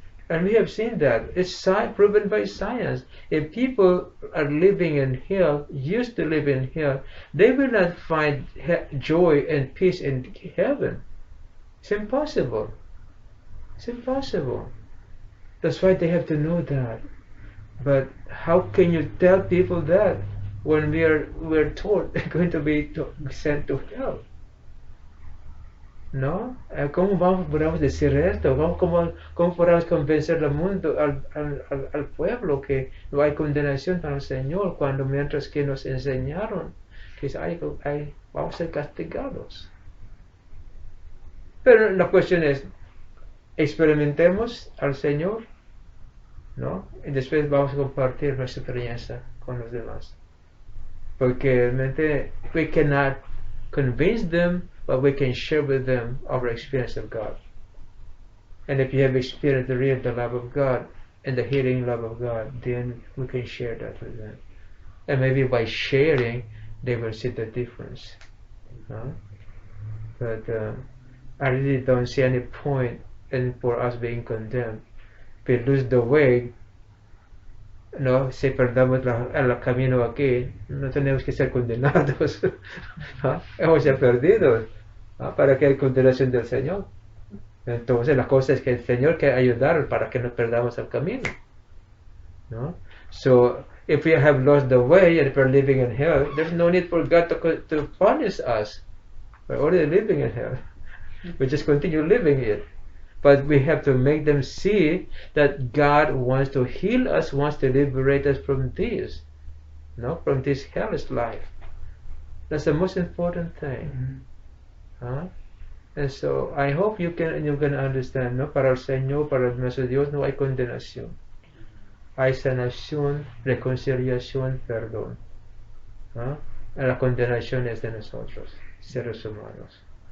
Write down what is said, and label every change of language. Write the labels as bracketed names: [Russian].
[English] And we have seen that. It's proven by science. If people are living in hell, used to live in hell, they will not find joy and peace in heaven. It's impossible. It's impossible. That's why they have to know that. But how can you tell people that when we're told they're going to be sent to hell? [Spanish] ¿No? ¿Cómo podemos decir esto? ¿Cómo podemos convencer al mundo, al pueblo, que no hay condenación para el Señor, cuando mientras que nos enseñaron que vamos a ser castigados? Pero la cuestión es, experimentemos al Señor, ¿no? Y después vamos a compartir nuestra experiencia con los demás. Porque realmente [English] we cannot convince them, but we can share with them our experience of God. And if you have experienced the love of God and the healing love of God, then we can share that with them. And maybe by sharing, they will see the difference. But I really don't see any point for us being condemned. If we lose the way, [Spanish] no, si perdamos el camino aquí, no tenemos que ser condenados. Hemos ser perdidos. ¿Para que hay condenación del Señor? Entonces la cosa es que el Señor quiere ayudar para que no perdamos el camino, ¿no? [English] So if we have lost the way and if we're living in hell, there's no need for God to punish us. We're already living in hell. We just continue living it. But we have to make them see that God wants to heal us, wants to liberate us from this, no, from this hellish life. That's the most important thing. And so I hope you can understand, ¿no? [Spanish] Para el Señor, para nuestro Dios no hay condenación. Hay sanación, reconciliación, perdón. La condenación es de nosotros, seres humanos.